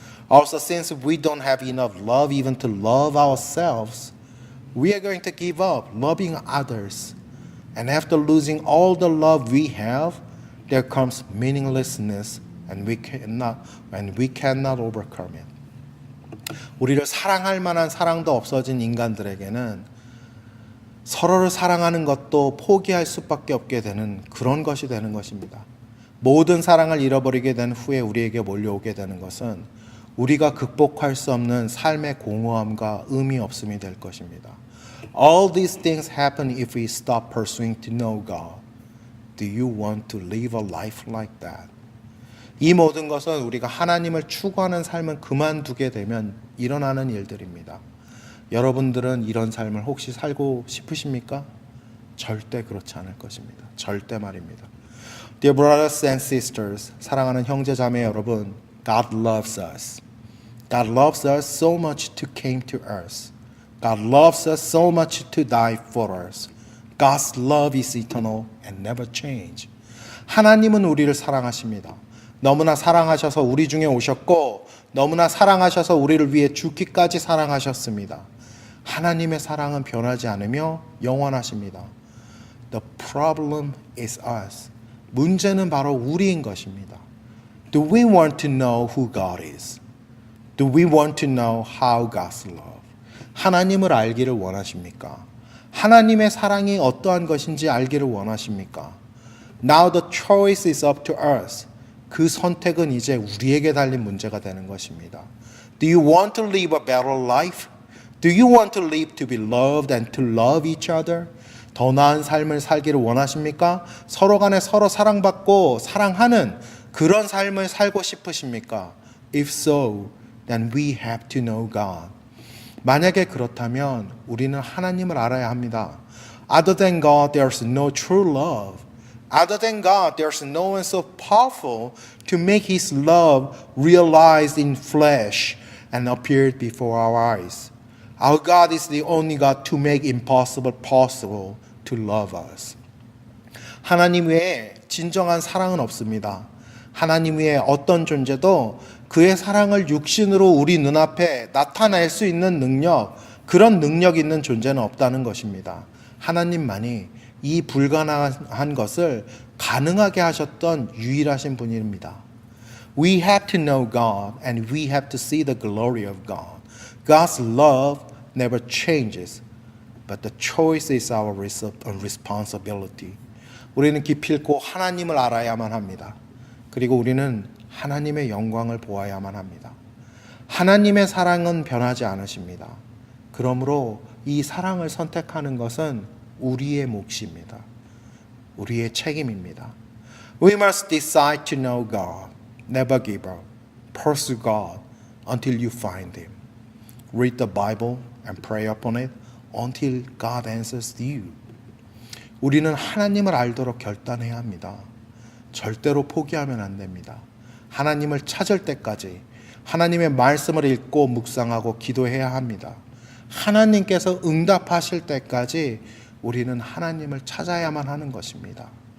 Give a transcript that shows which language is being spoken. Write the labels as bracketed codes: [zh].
[en] Also, since we don't have enough love even to love ourselves, we are going to give up loving others. And after losing all the love we have, there comes meaninglessness and we cannot overcome it. [ko] 우리를 사랑할 만한 사랑도 없어진 인간들에게는 서로를 사랑하는 것도 포기할 수밖에 없게 되는 그런 것이 되는 것입니다. 모든 사랑을 잃어버리게 된 후에 우리에게 몰려오게 되는 것은 우리가 극복할 수 없는 삶의 공허함과 의미 없음이 될 것입니다. [en] All these things happen if we stop pursuing to know God. Do you want to live a life like that? [ko] 이 모든 것은 우리가 하나님을 추구하는 삶을 그만두게 되면 일어나는 일들입니다. 여러분들은 이런 삶을 혹시 살고 싶으십니까? 절대 그렇지 않을 것입니다. 절대 말입니다. [en] Dear brothers and sisters, [ko] 사랑하는 형제 자매 여러분, [en] God loves us. God loves us so much to came to us. God loves us so much to die for us. God's love is eternal and never change. [ko] 하나님은 우리를 사랑하십니다. 너무나 사랑하셔서 우리 중에 오셨고 너무나 사랑하셔서 우리를 위해 죽기까지 사랑하셨습니다. 하나님의 사랑은 변하지 않으며 영원하십니다. [en] The problem is us. [ko] 문제는 바로 우리인 것입니다. [en] Do we want to know who God is? Do we want to know how God's love? [ko] 하나님을 알기를 원하십니까? 하나님의 사랑이 어떠한 것인지 알기를 원하십니까? [en] Now the choice is up to us. [ko] 그 선택은 이제 우리에게 달린 문제가 되는 것입니다. [en] Do you want to live a better life? Do you want to live to be loved and to love each other? [ko] 더 나은 삶을 살기를 원하십니까? 서로 간에 서로 사랑받고 사랑하는 그런 삶을 살고 싶으십니까? [en] If so, then we have to know God. [ko] 만약에 그렇다면 우리는 하나님을 알아야 합니다. [en] Other than God, there's no true love. Other than God, there's no one so powerful to make His love realized in flesh and appeared before our eyes. Our God is the only God to make impossible possible to love us. [ko] 하나님 외에 진정한 사랑은 없습니다. 하나님 외에 어떤 존재도 그의 사랑을 육신으로 우리 눈앞에 나타낼 수 있는 능력, 그런 능력 있는 존재는 없다는 것입니다. 하나님만이 이 불가능한 것을 가능하게 하셨던 유일하신 분입니다. [en] We have to know God and we have to see the glory of God. God's love never changes, but the choice is our responsibility. [ko] 우리는 기필코 하나님을 알아야만 합니다. 그리고 우리는 하나님의 영광을 보아야만 합니다. 하나님의 사랑은 변하지 않으십니다. 그러므로 이 사랑을 선택하는 것은 우리의 몫입니다. 우리의 책임입니다. [en] We must decide to know God. Never give up. Pursue God until you find Him. Read the Bible and pray upon it until God answers you. [ko] 우리는 하나님을 알도록 결단해야 합니다. 절대로 포기하면 안 됩니다. 하나님을 찾을 때까지 하나님의 말씀을 읽고 묵상하고 기도해야 합니다. 하나님께서 응답하실 때까지 우리는 하나님을 찾아야만 하는 것입니다.